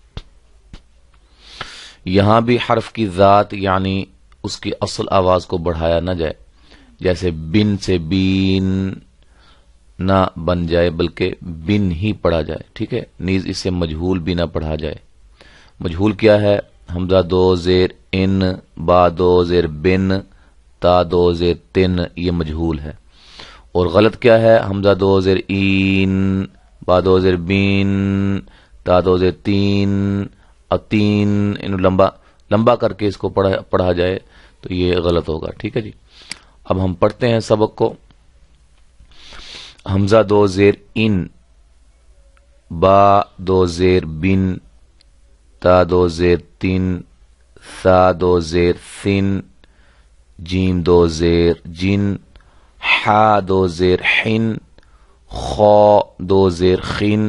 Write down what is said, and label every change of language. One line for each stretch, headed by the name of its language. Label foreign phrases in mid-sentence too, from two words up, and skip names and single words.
Urdu: یہاں بھی حرف کی ذات یعنی اس کی اصل آواز کو بڑھایا نہ جائے، جیسے بن سے بین نہ بن جائے بلکہ بن ہی پڑھا جائے، ٹھیک ہے۔ نیز اسے مجہول بھی نہ پڑھا جائے۔ مجہول کیا ہے؟ حمزہ دو زیر ان، با دو زیر بن، تا دو زیر تن، یہ مجہول ہے۔ اور غلط کیا ہے؟ حمزہ دو زیر این، با دو زیر بین، تا دو زیر تین، اتین، انہوں لمبا کر کے اس کو پڑھا جائے تو یہ غلط ہوگا، ٹھیک ہے جی۔ اب ہم پڑھتے ہیں سبق کو۔ حمزہ دو زیر ان، با دو زیر بن، تا دو زیر تین، ثا دو زیر ثن، جیم دو زیر جن، حا دو زیر حن، خا دو زیر خن،